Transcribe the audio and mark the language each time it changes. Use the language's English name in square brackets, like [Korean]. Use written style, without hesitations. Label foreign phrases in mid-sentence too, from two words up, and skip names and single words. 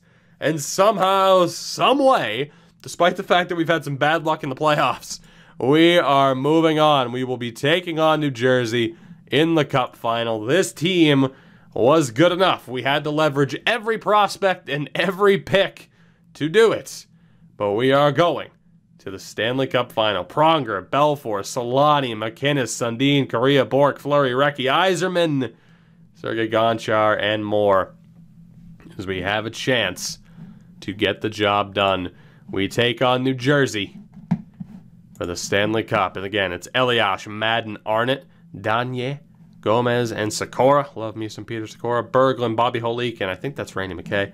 [English] And somehow, some way, despite the fact that we've had some bad luck in the playoffs, we are moving on. We will be taking on New Jersey in the Cup final. This team was good enough. We had to leverage every prospect and every pick to do it. But we are going to the Stanley Cup final. Pronger, Belfour, Solani, MacInnis, Sundin, Kariya, Bourque, Fleury, Recchi, Yzerman, Sergei Gonchar, and more, as we have a chance to get the job done. We take on New Jersey for the Stanley Cup. And again, it's Elias, Madden, Arnott, Danye, Gomez, and Sikora. Love me some Peter Sikora. Berglund, Bobby Holik, and I think that's Randy McKay.